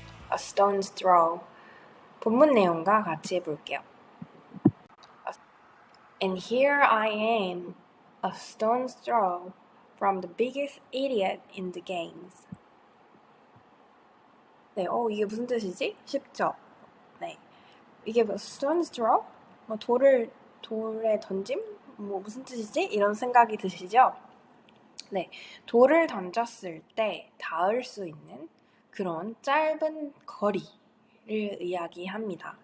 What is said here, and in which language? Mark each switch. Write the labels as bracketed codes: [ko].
[en] A stone's throw. [ko] 본문 내용과 같이 해볼게요. [en] And here I am, a stone's throw from the biggest idiot in the games. [ko] 네, 이게 무슨 뜻이지? 쉽죠? 네, 이게 뭐 stone's throw? 뭐 돌에 던짐? 뭐 무슨 뜻이지? 이런 생각이 드시죠? 네, 돌을 던졌을 때 닿을 수 있는 그런 짧은 거리를 이야기합니다.